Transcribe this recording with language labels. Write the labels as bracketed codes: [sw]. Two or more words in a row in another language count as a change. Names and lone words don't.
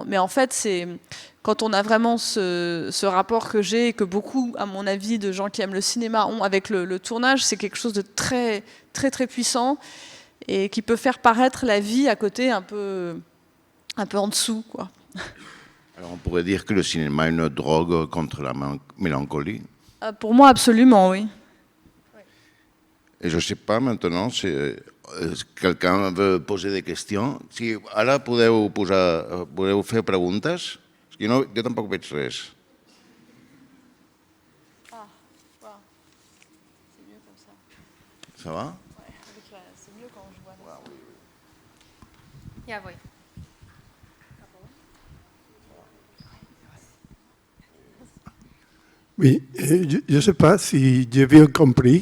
[fr] Mais en fait, c'est quand on a vraiment ce rapport que j'ai et que beaucoup, à mon avis, de gens qui aiment le cinéma ont avec le tournage, c'est quelque chose de très, très, très puissant et qui peut faire paraître la vie à côté un peu en dessous, quoi. Alors on pourrait dire que le cinéma est une drogue contre la mélancolie. Pour moi, absolument, oui. Et je ne sais pas maintenant si quelqu'un veut poser des questions. [ca] Si ara podeu fer preguntes. Jo tampoc veig res. [fr] C'est mieux comme ça. Ça va? C'est mieux quand je vois. [ca] Ja, oui. [fr] Oui, je ne sais pas si j'ai bien compris.